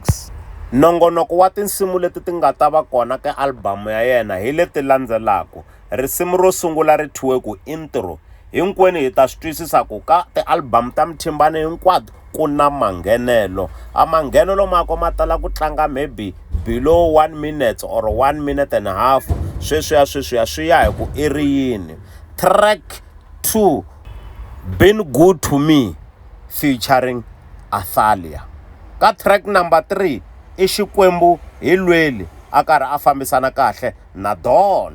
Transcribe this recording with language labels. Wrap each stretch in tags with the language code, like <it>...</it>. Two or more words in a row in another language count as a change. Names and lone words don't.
<ts>Nongonoko wa tinsimu leti ti nga ta va kona ka album ya yena hi leti landzelaka. Risimu ro sungula ri thyiwe ku Intro. Hinkwenu hi ta swi twisisa ku ka ti-album ta Mthimbane hinkwato ku na manghenelo. A manghenelo mako ma tala ku tlanga</ts> <en>maybe below 1 minute or 1 minute and a half.</en> <ts>Sweswiya swi ya hi ku i ri yini.</ts> <en>Track 2 Been Good to Me featuring Athalia.</en> <ts>Ka</ts> <en>track number 3</en> <ts>i Xikwembu hi lweli a karhi a fambisana kahle na Dawn.</ts>